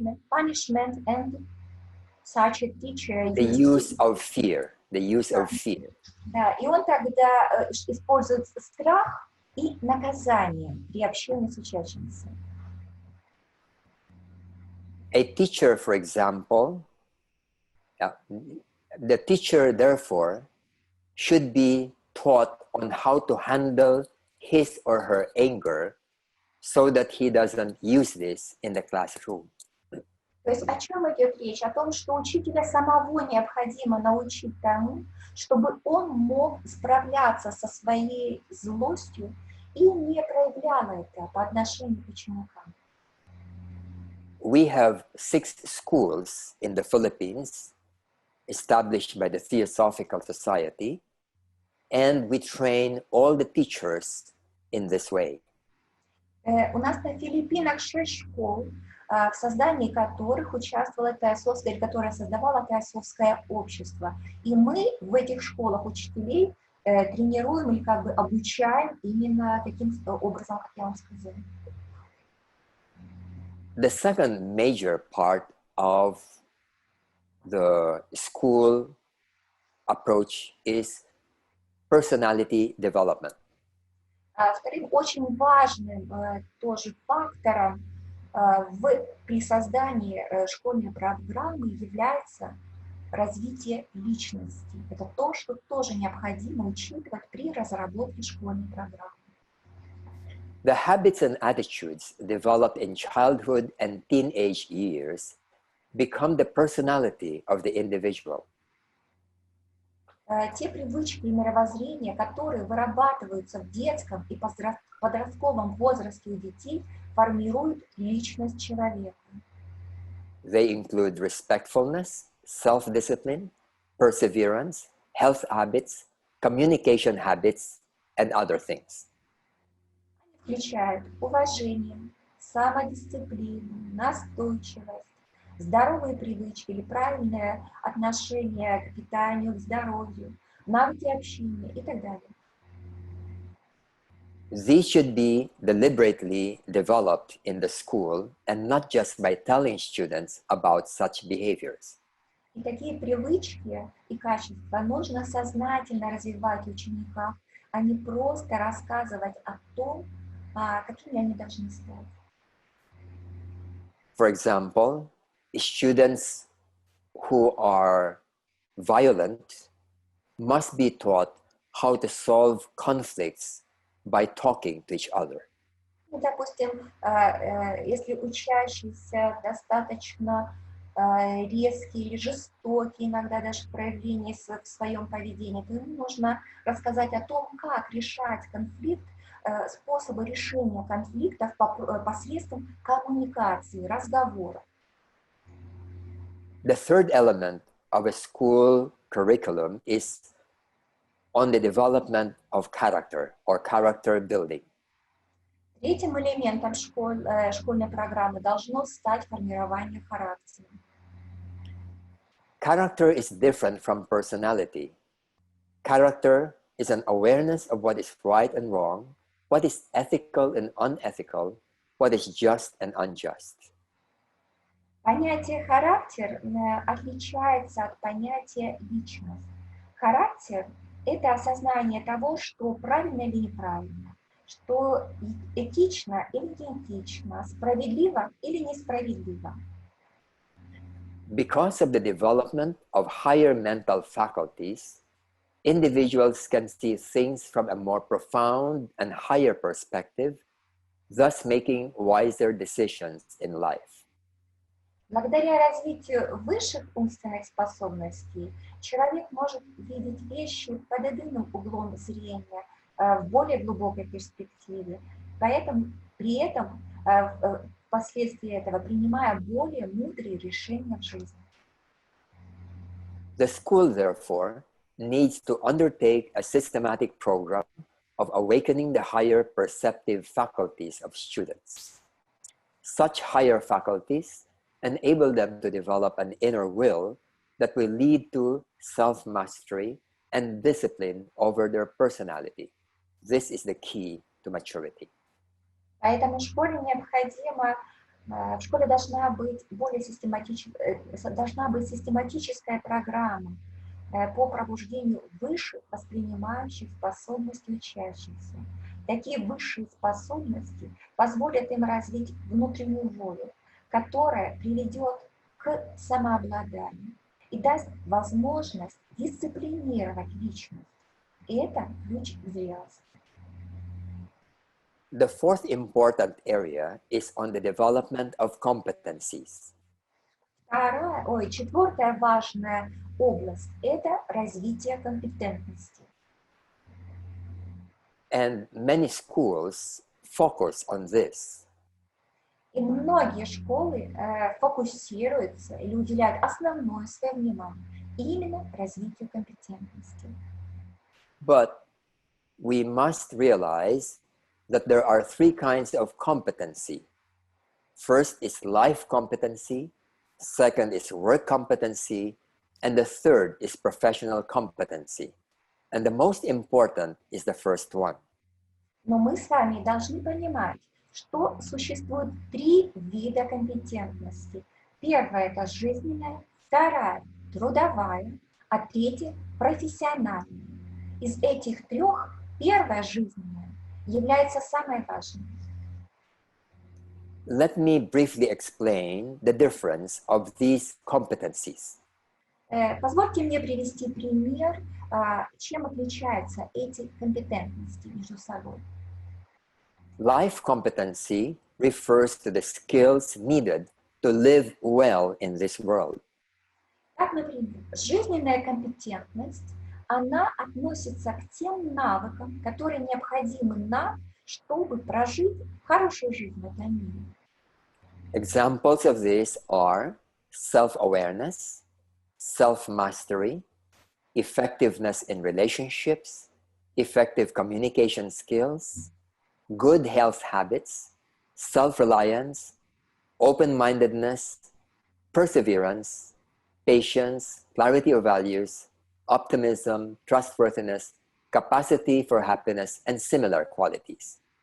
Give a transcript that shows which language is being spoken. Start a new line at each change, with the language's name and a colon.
English: Punishment and such a teacher the use of fear.
Russian: Да, и он тогда использует страх и наказание при общении с учащимися.
English: A teacher, for example, the teacher, therefore, should be taught on how to handle his or her anger so that he doesn't use this in the classroom.
Russian: То есть о чем идет речь? О том, что учителя самого необходимо научить тому, чтобы он мог справляться со своей злостью и не проявлял это по отношению к ученикам.
English: We have 6 schools in the Philippines established by the Theosophical Society, and we train all the teachers in this way.
Russian: У нас на Филиппинах 6 школ, в создании которых участвовало Теософское, или которое создавало Теософское общество. И мы в этих школах учителей тренируем или как бы обучаем именно таким образом, как я вам сказала.
English: The second major part of the school approach is personality development.
Russian: Вторым очень важным тоже фактором при создании школьной программы является развитие личности. Это то, что тоже необходимо учитывать при разработке школьной программы.
English: The habits and attitudes developed in childhood and teenage years become the personality of the individual.
Russian: Те привычки и мировоззрения, которые вырабатываются в детском и подростковом возрасте у детей, формируют личность человека.
English: They include respectfulness, self-discipline, perseverance, health habits, communication habits, and other things.
Russian: Включают уважение, самодисциплину, настойчивость, здоровые привычки или правильное отношение к питанию, к здоровью, навыки общения и так далее.
English: These should be deliberately developed in the school and not just by telling students about such behaviors.
Russian: И такие привычки и качества нужно сознательно развивать в учениках, а не просто рассказывать о том, какими они должны стать.
English: For example, students who are violent must be taught how to solve conflicts by talking to each other.
Russian: Ну, допустим, если учащийся достаточно резкий или жестокий, иногда даже проявление в своем поведении, то ему нужно рассказать о том, как решать конфликт, способы решения конфликтов посредством коммуникации, разговора.
English: The third element of a school curriculum is on the development of character or character building.
Russian: Третьим элементом школьной программы должно стать формирование характера.
English: Character is different from personality. Character is an awareness of what is right and wrong, what is ethical and unethical, what is just and unjust.
Russian: Понятие характер отличается от понятия личность. Характер – это осознание того, что правильно или неправильно, что этично или неэтично, справедливо или несправедливо.
English: Because of the development of higher mental faculties, individuals can see things from a more profound and higher perspective, thus making wiser decisions in life.
Russian: Благодаря развитию высших умственных способностей человек может видеть вещи под иным углом зрения, в более глубокой перспективе, при этом впоследствии этого принимая более мудрые решения в жизни.
English: The school, therefore, needs to undertake a systematic program of awakening the higher perceptive faculties of students. Such higher faculties enable them to develop an inner will that will lead to self-mastery and discipline over their personality. This is the key to maturity.
Russian: Поэтому в школе должна быть систематическая программа по пробуждению высших воспринимающих способностей учащихся. Такие высшие способности позволят им развить внутреннюю волю, которая приведет к самообладанию и даст возможность дисциплинировать личность. И это ключ к зрелости.
English: The fourth important area is on the development of competencies.
Russian: Четвертая важная область – это развитие компетентности.
English: And many schools focus on this.
Russian: И многие школы фокусируются или уделяют основное свое внимание именно развитию компетентности.
English: But we must realize that there are three kinds of competency. First is life competency, second is work competency, and the third is professional competency. And the most important is the first one.
Russian: Но мы с вами должны понимать, что существует 3 вида компетентности. Первая – это жизненная, вторая – трудовая, а третья – профессиональная. Из этих 3 первая жизненная является самой важной.
English: Let me briefly explain the difference of these competencies.
Russian: Позвольте мне привести пример, чем отличаются эти компетентности между собой.
English: Life competency refers to the skills needed to live well in this world.
Russian: Так, например, жизненная компетентность, она относится к тем навыкам, которые необходимы нам, чтобы прожить хорошую жизнь в этом мире.
English: Examples of this are self-awareness, self-mastery, effectiveness in relationships, effective communication skills, good health habits, self-reliance, open-mindedness, perseverance, patience, clarity of values, optimism, trustworthiness, capacity for happiness, and similar qualities.